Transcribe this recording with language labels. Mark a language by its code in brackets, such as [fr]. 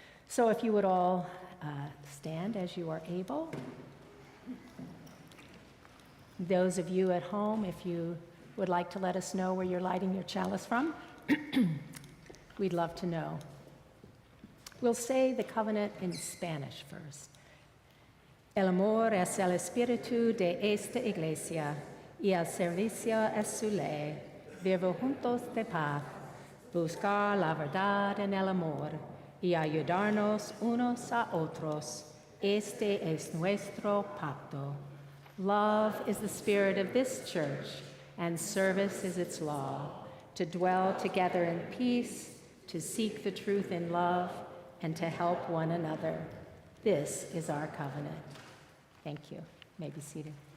[en] So if you would all stand as you are able. Those of you at home, if you would like to let us know where you're lighting your chalice from, we'd love to know. We'll say the covenant in Spanish first. [es] El amor es el espíritu de esta iglesia y el servicio es su ley. Vivo juntos de paz, buscar la verdad en el amor y ayudarnos unos a otros. Este es nuestro pacto. [en] Love is the spirit of this church, and service is its law, to dwell together in peace, to seek the truth in love, and to help one another. This is our covenant. Thank you. You may be seated.